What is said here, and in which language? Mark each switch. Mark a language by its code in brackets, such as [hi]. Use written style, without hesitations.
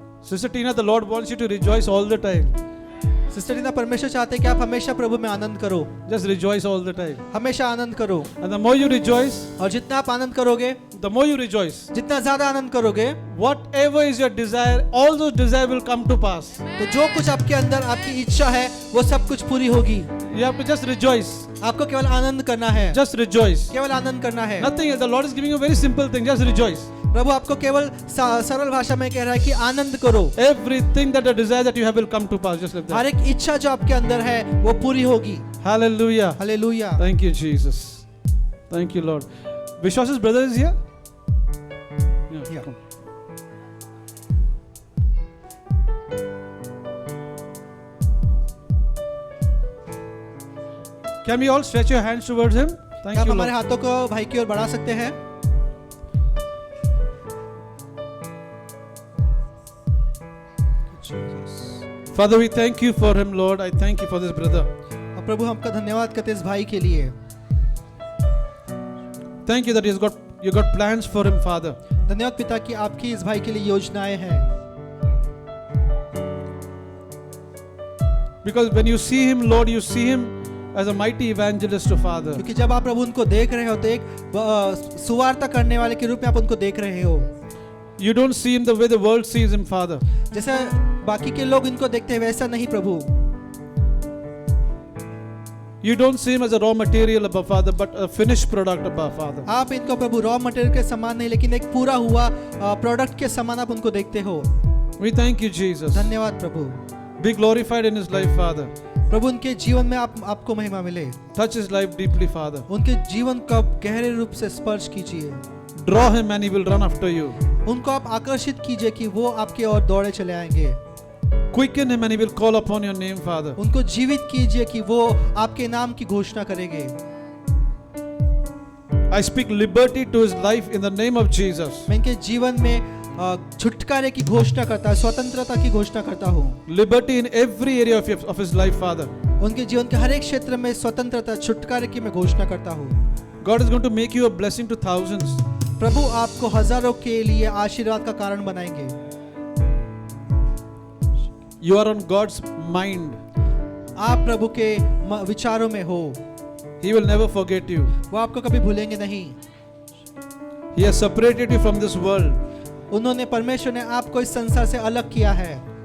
[en] Sister Tina, the Lord wants you to rejoice all the time. [hi] Sister Tina, परमेश्वर चाहते हैं कि आप हमेशा प्रभु में आनंद करो, [en] Just rejoice all the time. [hi] हमेशा आनंद करो। [en] And the more you rejoice, [hi] और जितना आप आनंद करोगे, [en] the more you rejoice, [hi] जितना ज्यादा आनंद करोगे, [en] whatever is your desire, all those desires will come to pass. [hi] तो जो कुछ आपके अंदर आपकी इच्छा है वो सब कुछ पूरी होगी। [en] You have to just rejoice. [hi] आपको केवल आनंद करना है, [en] Just rejoice. [hi] केवल आनंद करना है। [en] Nothing else. The Lord is giving you a very simple thing. Just rejoice. [hi] प्रभु आपको केवल सरल भाषा में कह रहा है कि आनंद करो। [en] Everything that the desire that you have will come to pass. Just like [hi] हर [en] that. [hi] एक इच्छा जो आपके अंदर है वो पूरी होगी। [en] Hallelujah. [hi] Hallelujah. [en] Thank you, Jesus. Thank you, Lord. Vishwas's brother is here? Yeah. Come. Can we all stretch your hands towards him? Thank [hi] क्या आप [en] you, [hi] हमारे [en] Lord. [hi] हाथों को भाई की ओर बढ़ा सकते हैं? [en] Father, we thank you for him, Lord. I thank you for this brother. [hi] और प्रभु हम आपका धन्यवाद करते हैं इस भाई के लिए। [en] Thank you that you got plans for him, Father. [hi] धन्यवाद पिता कि आपकी इस भाई के लिए योजनाएं हैं। [en] Because when you see him, Lord, you see him as a mighty evangelist, oh Father. [hi] क्योंकि जब आप प्रभु उनको देख रहे हो तो एक सुवार्ता करने वाले के रूप में आप उनको देख रहे हो। [en] You don't see him the way the world sees him, Father. [hi] जैसा बाकी के लोग इनको देखते हैं वैसा नहीं प्रभु। [en] You don't see him as a raw material, above Father, but a finished product, above Father. [hi] आप इनको प्रभु रॉ मटेरियल के समान नहीं लेकिन एक पूरा हुआ प्रोडक्ट के समान आप उनको देखते हो। [en] We thank you, Jesus. [hi] धन्यवाद प्रभु। [en] Be glorified in his life, Father. [hi] प्रभु उनके जीवन में आपको महिमा मिले। [en] Touch his life deeply, Father. [hi] उनके जीवन का गहरे रूप से स्पर्श कीजिए। [en] Draw him and he will run after you. [hi] उनको आप आकर्षित कीजिए कि वो आपके ओर दौड़े चले आएंगे। [en] Quicken him and he will call upon your name, Father. [hi] उनको जीवित कीजिए कि वो आपके नाम की घोषणा करेंगे। [en] I speak liberty to his life in the name of Jesus. [hi] मैं इनके जीवन में छुटकारे की घोषणा करता, स्वतंत्रता की घोषणा करता हूँ। [en] Liberty in every area of his life, Father. [hi] उनके जीवन के हर एक क्षेत्र में स्वतंत्रता, छुटकारे की मैं घोषणा करता हूँ। [en] God is going to make you a blessing to thousands. [hi] प्रभु आपको हजारों के लिए आशीर्वाद का कारण बनाएंगे। [en] You are on God's mind. [hi] आप प्रभु के विचारों में हो। [en] He will never forget you. [hi] वो आपको कभी भूलेंगे नहीं। [en] He has separated you from this world. [hi] उन्होंने परमेश्वर ने आपको इस संसार से अलग किया है।